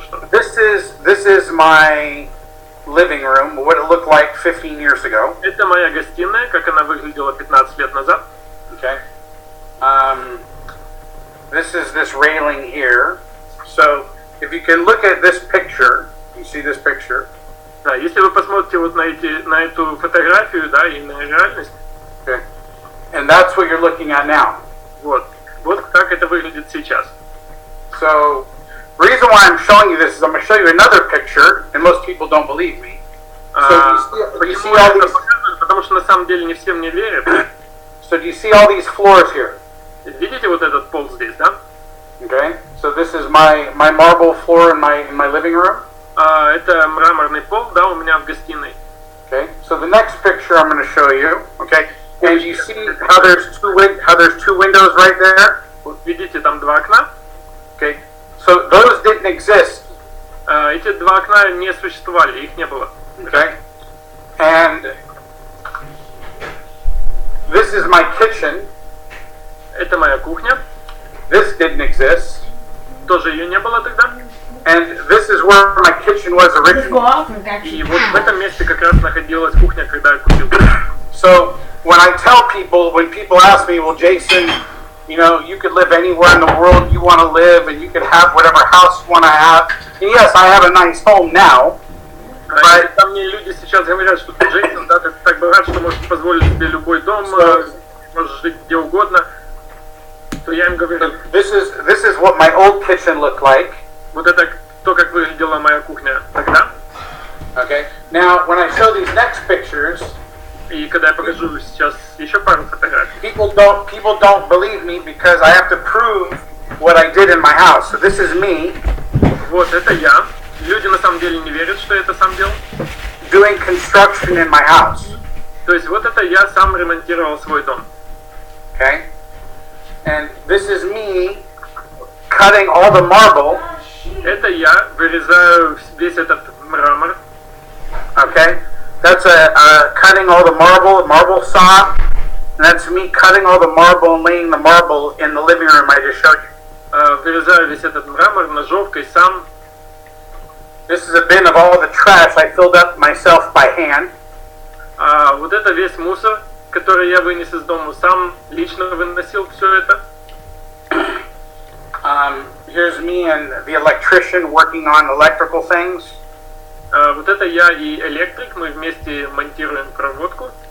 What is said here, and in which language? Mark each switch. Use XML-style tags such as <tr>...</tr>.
<en>This is my living room. What it looked like 15 years ago.</en> <ru>Это моя гостиная, как она выглядела 15 лет назад.</ru> <en>Okay. This is this railing here. So if you can look at this picture, you see this picture.</en> <ru>Да, если вы посмотрите вот на эту фотографию, да, и на реальность.</ru> <en>Okay. And that's what you're looking at now.</en> <ru>Вот как это выглядит сейчас.</ru> <en>So, the reason why I'm showing you this is I'm going to show you another picture, and most people don't believe me. So you see all these.</en> <ru>Потому что на самом деле не все мне верят.</ru> <en>So do you see all these floors here?</en> <ru>Видите вот этот пол здесь, да?</ru> <en>Okay. So this is my marble floor in my living room.</en> <ru>Это мраморный пол, да, у меня в гостиной.</ru> <en>Okay. So the next picture I'm going to show you. Okay. And you see how there's two windows right there?</en> <ru>Вот видите, там 2 окна.</ru> <en>Okay. So those didn't exist.</en> <ru>Эти 2 окна не существовали, их не было.</ru> <en>Okay. And this is my kitchen.</en> <ru>Это моя кухня.</ru> <en>This didn't exist.</en> <ru>Тоже ее не было тогда.</ru> <en>And this is where my kitchen was originally.</en> <ru>И вот в этом месте как раз находилась кухня, когда я купил.</ru> <en>So when people ask me, well, Jason, you know, you could live anywhere in the world you want to live, and you could have whatever house you want to have. And yes, I have a nice home now. But</en> <ru>там мне люди сейчас говорят, что ты, Джейсон, да, ты так богат, что можешь позволить себе любой дом, можешь жить где угодно. То я им говорю.</ru> <en>This is what my old kitchen looked like.</en> <ru>Вот это то, как выглядела моя кухня тогда.</ru> <en>Okay. Now, when I show these next pictures,</en> <ru>и когда я покажу сейчас еще пару фотографий,</ru> <en>people don't believe me because I have to prove what I did in my house. So this is me.</en> <ru>Вот это я. Люди на самом деле не верят, что я это сам делал.</ru> <en>Doing construction in my house.</en> <ru>То есть вот это я сам ремонтировал свой дом.</ru> <en>Okay. And this is me cutting all the marble.</en> <ru>Это я вырезаю весь этот мрамор.</ru> <en>Okay. That's cutting all the marble saw. And that's me cutting all the marble and laying the marble in the living room I just showed you.</en> <ru>Вырезаю весь этот мрамор ножовкой сам.</ru> <en>This is a bin of all the trash I filled up myself by hand.</en> <ru>Вот это весь мусор, который я вынес из дома, сам лично выносил все это.</ru> <en>Here's me and the electrician working on electrical things.</en> <ru>Вот это я и электрик, мы вместе монтируем проводку.</ru>